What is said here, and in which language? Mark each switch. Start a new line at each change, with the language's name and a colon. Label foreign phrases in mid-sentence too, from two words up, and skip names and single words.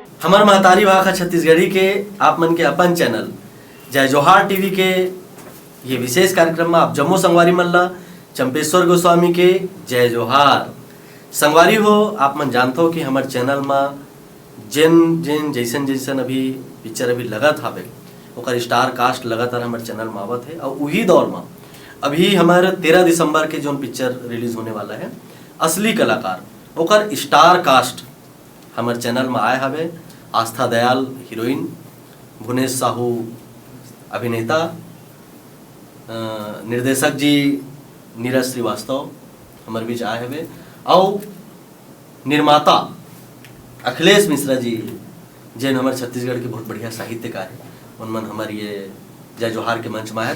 Chhattisgarhi: हमार महतारी भाषा छत्तीसगढ़ी के आप मन के अपन चैनल जय जोहार टीवी के ये विशेष कार्यक्रम में आप जम्मू संगवारी मन ला चंपेश्वर गोस्वामी के जय जोहार। संगवारी हो आप मन जानते हो कि हमारे चैनल में जिन जिन जैसन जैसन अभी पिक्चर अभी लगत हावे ओकर स्टार कास्ट लगातार हमारे चैनल में आवत है और वही दौर में अभी हमारे 13 दिसंबर के जो पिक्चर रिलीज होने वाला है असली कलाकार ओकर स्टार कास्ट हमारे चैनल में आए हवे। आस्था दयाल हीरोइन, भुवनेश साहू अभिनेता, निर्देशक जी नीरज श्रीवास्तव हमारे बीच आए हवे और निर्माता अखिलेश मिश्रा जी जिन हमारे छत्तीसगढ़ के बहुत बढ़िया साहित्यकार है उनमन हमारे ये जय जोहार के मंच में आए।